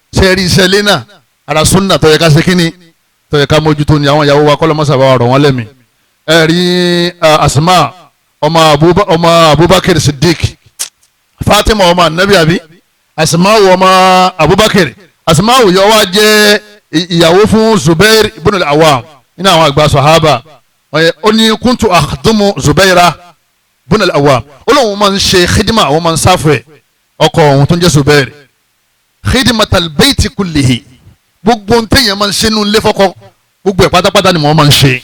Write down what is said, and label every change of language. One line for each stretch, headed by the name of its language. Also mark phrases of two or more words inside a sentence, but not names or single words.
Yoruba: sẹ́ẹ̀rì iṣẹ́ ilé náà ara sunna tó yẹ ká ṣe kíni tó yẹ ká mójútó ni àwọn ìyàwó wa kọ́lọ́mọ́sà bá rọ̀ wọ́n lẹ́mìí. ẹ̀rí Asma ọmọ Abubakar Siddiq, Fatima ọmọ anabi abi, Asma ọmọ Abubakar. Asma yọ wá jẹ́ ìyàwó fún Zubair ibn al-Awwam nínú àwọn àgbà sahaba. ó ní
Arabic: كنت أخدم الزبير بن العوام,
Yoruba: ó lóun máa ń ṣe khidma, àwọn máa ń sáfẹ̀ ọkọ òun tó ń jẹ́ Zubair.
Arabic: خدمة البيت كله,
Yoruba: gbogbo ń tẹ̀yẹ̀ máa ń ṣe nínú ilé fọ́kọ gbogbo ẹ̀ pátápátá ni wọ́n máa ń ṣe.